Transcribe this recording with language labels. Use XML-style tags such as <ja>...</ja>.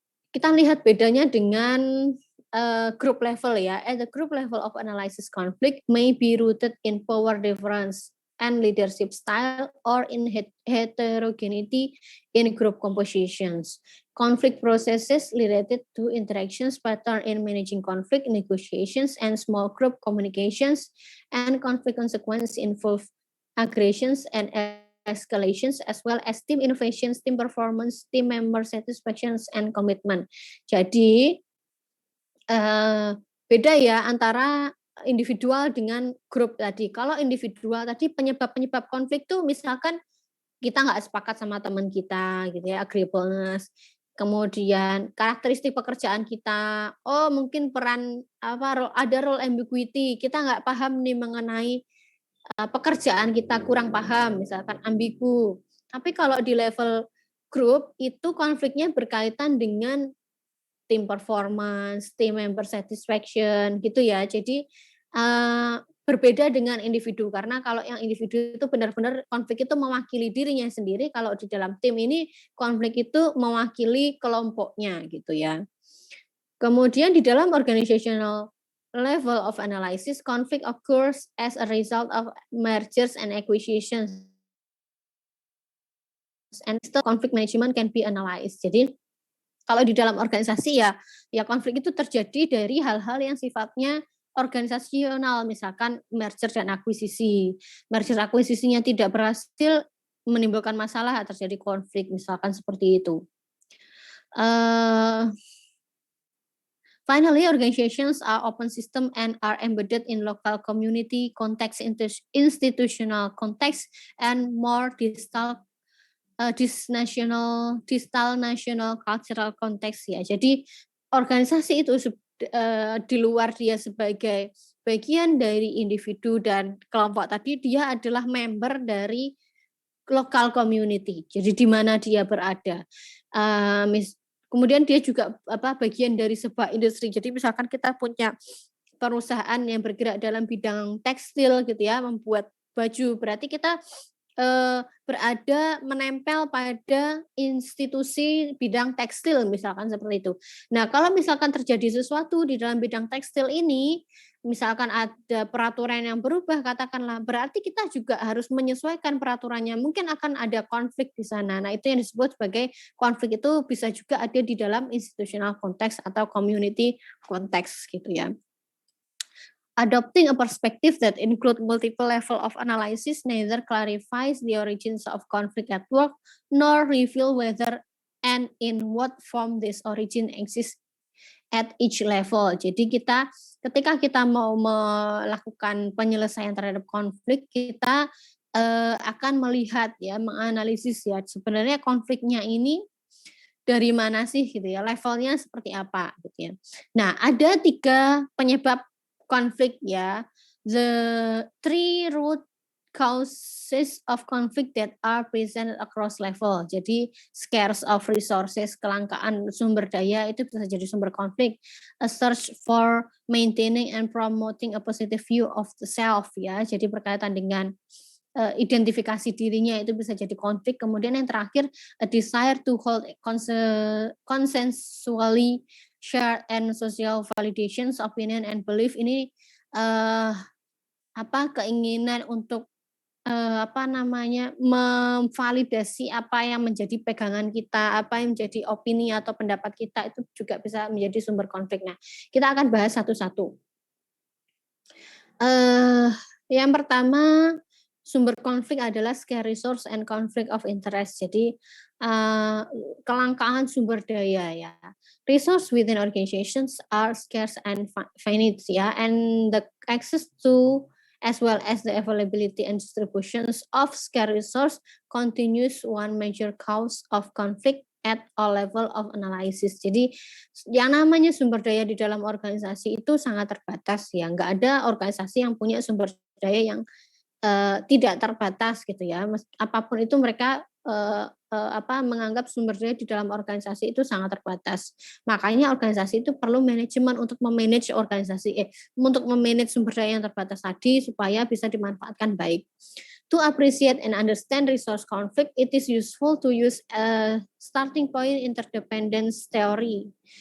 <id>Kita lihat bedanya dengan group level ya.</id> <en>At the group level of analysis, conflict may be rooted in power difference and leadership style or in heterogeneity in group compositions. Conflict processes related to interactions pattern in managing conflict, negotiations, and small group communications, and conflict consequences involve aggressions and escalations as well as team innovations, team performance, team member satisfactions, and commitment.</en> <id>Jadi beda ya antara individual dengan grup tadi. Kalau individual tadi penyebab-penyebab konflik tuh misalkan kita nggak sepakat sama teman kita gitu ya, agreeableness. Kemudian karakteristik pekerjaan kita, oh mungkin peran ada role ambiguity, kita nggak paham nih mengenai pekerjaan kita kurang paham, misalkan ambigu. Tapi kalau di level grup itu konfliknya berkaitan dengan</id> <en>team performance, team member satisfaction</en> <id>gitu ya. Jadi berbeda dengan individu karena kalau yang individu itu benar-benar konflik itu mewakili dirinya sendiri, kalau di dalam tim ini konflik itu mewakili kelompoknya gitu ya.</id> <en>Kemudian di dalam organizational level of analysis, conflict occurs as a result of mergers and acquisitions and still conflict management can be analyzed.</en> <id>Jadi kalau di dalam organisasi ya konflik itu terjadi dari hal-hal yang sifatnya organisasional, misalkan merger dan akuisisi. Merger akuisisinya tidak berhasil, menimbulkan masalah, terjadi konflik, misalkan seperti itu.</id> <en>Finally, organizations are open system and are embedded in local community context, institutional context, and more distal national cultural context ya.</en> <id>Jadi organisasi itu di luar dia sebagai bagian dari individu dan kelompok tadi, dia adalah member dari local community. Jadi di mana dia berada. Kemudian dia juga bagian dari sebuah industri. Jadi misalkan kita punya perusahaan yang bergerak dalam bidang tekstil gitu ya, membuat baju, berarti kita berada menempel pada institusi bidang tekstil misalkan seperti itu. Nah, kalau misalkan terjadi sesuatu di dalam bidang tekstil ini, misalkan ada peraturan yang berubah katakanlah, berarti kita juga harus menyesuaikan peraturannya. Mungkin akan ada konflik di sana. Nah, itu yang disebut sebagai konflik, itu bisa juga ada di dalam institutional konteks atau community konteks gitu ya.</id> <en>Adopting a perspective that include multiple level of analysis neither clarifies the origins of conflict at work nor reveal whether and in what form this origin exists at each level.</en> <id>Jadi ketika kita mau melakukan penyelesaian terhadap konflik, kita akan melihat ya, menganalisis ya sebenarnya konfliknya ini dari mana sih gitu ya, levelnya seperti apa gitu ya. Nah, ada 3 penyebab konflik ya.</id> <en>The 3 root causes of conflict that are present across level.</en> <id>Jadi</id> <en>scarce of resources,</en> <id>kelangkaan sumber daya itu bisa jadi sumber konflik.</id> <en>A search for maintaining and promoting a positive view of the self ya.</en> <id>Jadi berkaitan dengan identifikasi dirinya itu bisa jadi konflik.</id> <en>Kemudian yang terakhir, a desire to hold consensually shared and social validations, opinion and belief.</en> <id>Ini keinginan untuk memvalidasi apa yang menjadi pegangan kita, apa yang menjadi opini atau pendapat kita, itu juga bisa menjadi sumber konflik. Nah, kita akan bahas satu-satu. Yang pertama, sumber konflik adalah</id> <en>scarce resource and conflict of interest.</en> <id>Jadi kelangkaan sumber daya ya.</id> <en>Resource within organizations are scarce and finite ya, and the access to as well as the availability and distributions of scarce resource continues one major cause of conflict at all level of analysis.</en> <id>Jadi yang namanya sumber daya di dalam organisasi itu sangat terbatas ya. Nggak ada organisasi yang punya sumber daya yang tidak terbatas gitu ya. Apapun itu mereka menganggap sumber daya di dalam organisasi itu sangat terbatas. Makanya organisasi itu perlu manajemen untuk memanage untuk memanage sumber daya yang terbatas tadi supaya bisa dimanfaatkan baik.</id> <en>To appreciate and understand resource conflict, it is useful to use a starting point interdependence theory.</en>